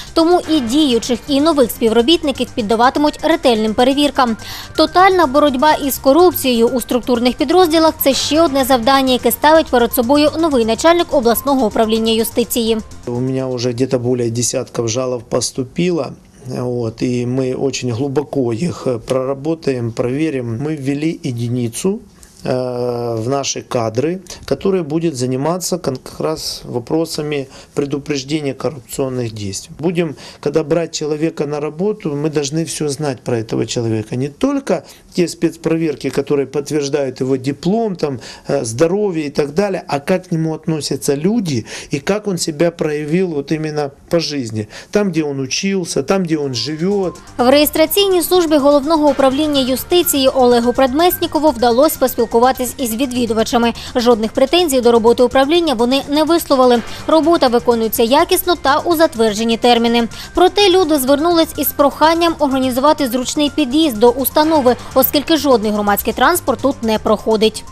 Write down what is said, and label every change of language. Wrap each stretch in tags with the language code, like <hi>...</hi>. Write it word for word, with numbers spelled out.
<uk>Тому і діючих, і нових співробітників піддаватимуть ретельним перевіркам. Тотальна боротьба із корупцією у структурних підрозділах – це ще одне завдання, яке ставить перед собою новий начальник обласного управління юстиції. У мене вже десь більше десятків жалоб поступило.</uk> <ru>Вот, и мы очень глубоко их проработаем, проверим. Мы ввели единицу э, в наши кадры, которая будет заниматься как раз вопросами предупреждения коррупционных действий. Будем, когда брать человека на работу, мы должны все знать про этого человека. Не только те спецпроверки, которые подтверждают его диплом, там, здоровье и так далее, а как к нему относятся люди и как он себя проявил вот именно по жизни. Там, где он учился, там, где он живет.</ru> <uk>В реєстраційній службі Головного управління юстиції Олегу Предмеснікову вдалося поспілкуватись із відвідувачами. Жодних претензій до роботи управління вони не висловили. Робота виконується якісно та у затверджені терміни. Проте люди звернулись із проханням організувати зручний під'їзд до установи, оскільки жодний громадський транспорт тут не проходить.</uk>